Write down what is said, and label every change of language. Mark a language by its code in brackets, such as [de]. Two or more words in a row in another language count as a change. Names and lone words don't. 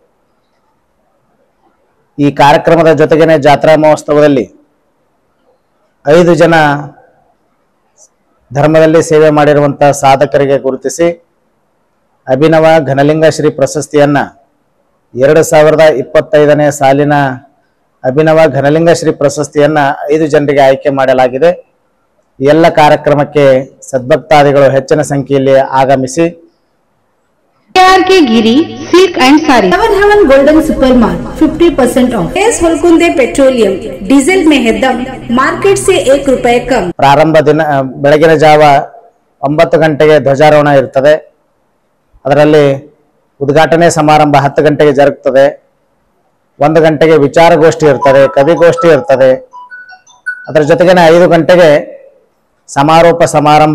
[kn] ಈ ಕಾರ್ಯಕ್ರಮದ ಜೊತೆಗೇನೆ ಜಾತ್ರಾ ಮಹೋತ್ಸವದಲ್ಲಿ 5 ಜನ ಧರ್ಮದಲ್ಲಿ ಸೇವೆ ಮಾಡಿರುವಂತಹ ಸಾಧಕರಿಗೆ ಗುರುತಿಸಿ ಅಭಿನವ ಘನಲಿಂಗ ಶ್ರೀ ಪ್ರಶಸ್ತಿಯನ್ನ 2025ನೇ ಸಾಲಿನ ಅಭಿನವ ಘನಲಿಂಗ ಶ್ರೀ ಪ್ರಶಸ್ತಿಯನ್ನ 5 ಜನರಿಗೆ ಆಯ್ಕೆ ಮಾಡಲಾಗಿದೆ। ಎಲ್ಲ ಕಾರ್ಯಕ್ರಮಕ್ಕೆ ಸದ್ಭಕ್ತಾದಿಗಳು ಹೆಚ್ಚಿನ ಸಂಖ್ಯೆಯಲ್ಲಿ ಆಗಮಿಸಿ [hi] के गिरी सिल्क एंड साड़ी। सेवन हेवन गोल्डन सुपर मार्ट 50% ऑफ। एस होलकुंदे पेट्रोलियम डीजल में है दम, मार्केट से 1 रुपए कम। [kn] ಪ್ರಾರಂಭ ದಿನ ಬೆಳಗಿನ ಜಾವ 9 ಗಂಟೆಗೆ ಧ್ವಜಾರೋಹಣ ಇರುತ್ತದೆ। ಅದರಲ್ಲಿ ಉದ್ಘಾಟನೆ ಸಮಾರಂಭ 10 ಗಂಟೆಗೆ ಜರುಗುತ್ತದೆ। 1 ಗಂಟೆಗೆ ವಿಚಾರಗೋಷ್ಠಿ ಇರ್ತದೆ, ಕವಿಗೋಷ್ಠಿ ಇರ್ತದೆ। ಅದರ ಜೊತೆಗೆ 5 ಗಂಟೆಗೆ ಸಮಾರೋಪ ಸಮಾರಂಭ।